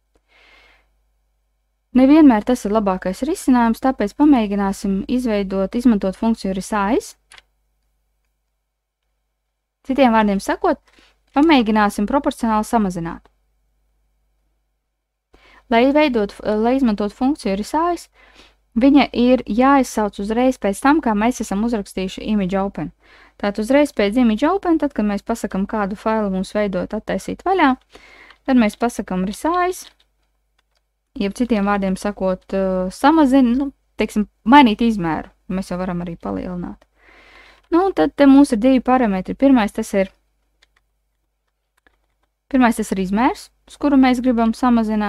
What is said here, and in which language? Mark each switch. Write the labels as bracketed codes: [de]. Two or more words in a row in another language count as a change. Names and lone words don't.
[lv] Nevienmēr tas ir labākais risinājums, tāpēc pamēģināsim izmantot funkciju resize. Citiem vārdiem sakot, pamēģināsim proporcionāli samazināt. Lai izmantot funkciju resize, viņa ir jāizsauc uzreiz pēc tam, kā mēs esam uzrakstījuši [en] image open. [lv] Tātad uzreiz pēc [en] image open, [lv] tad, kad mēs pasakam, kādu failu mums veidot, attaisīt vaļā, tad mēs pasakam resize, jeb citiem vārdiem sakot, teiksim, mainīt izmēru. Mēs jau varam arī palielināt. Tad te mums ir 2 parametri. Pirmais tas ir izmērs, uz kuru mēs gribam samazināt.